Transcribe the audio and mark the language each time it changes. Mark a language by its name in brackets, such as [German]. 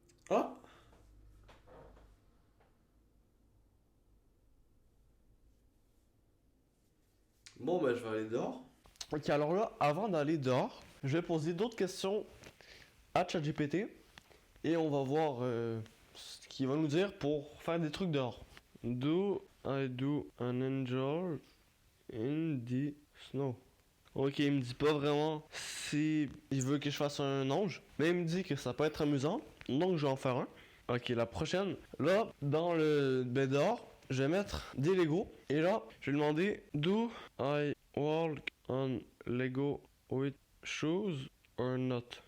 [French] Ah, bon, ben je vais aller dehors. Ok, alors là, avant d'aller dehors, je vais poser d'autres questions à ChatGPT et on va voir ce qu'il va nous dire pour faire des trucs dehors. [English] Do I do an angel in the snow? [French] Ok, il me dit pas vraiment si il veut que je fasse un ange, mais il me dit que ça peut être amusant, donc je vais en faire un. Ok, la prochaine. Là, dans le bed dehors, je vais mettre des Lego. Et là, je vais lui demander [English] Do I walk on Lego with shoes or not?